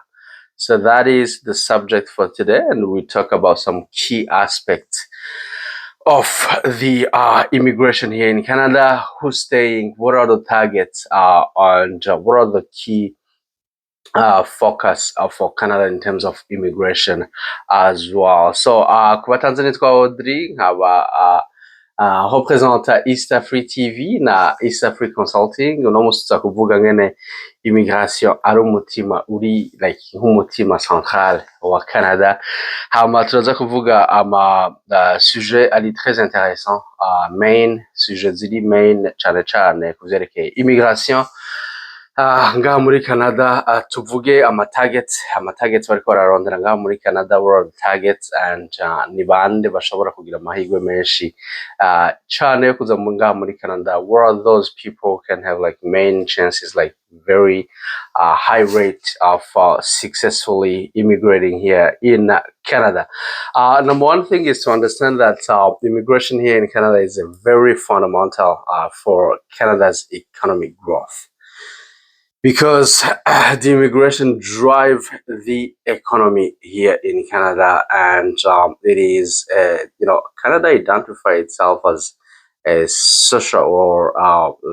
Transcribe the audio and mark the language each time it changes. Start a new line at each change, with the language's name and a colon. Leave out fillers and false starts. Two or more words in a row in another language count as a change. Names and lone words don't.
English: So that is the subject for today, and we talk about some key aspects of the immigration here in Canada. Who's staying? What are the targets? And what are the key focus for Canada in terms of immigration as well. So,
Rundi: kuba Tanzania twa Audrey nkaba representa EASTAFRI TV na EASTAFRI Consulting. Uno munsi tuza kuvuga ngene immigration ari umutima uri like nk'umutima central wa Canada. Hama turaza kuvuga sujet ari
French: très intéressant,
Rundi: main sujet ziri main cane cane kuvyerekeye immigration ngaha muri Canada. Tuvuge amatargets bariko bararondera ngaha muri Canada,
English: world targets,
Rundi: and ni bande bashobora kugira amahirwe menshi cane yo kuza ngaha muri Canada.
English: What are those people can have like main chances, like very high rate of successfully immigrating here in Canada? Number one thing is to understand that immigration here in Canada is a very fundamental for Canada's economic growth, because the immigration drive the economy here in Canada, and it is, Canada identify itself as a social or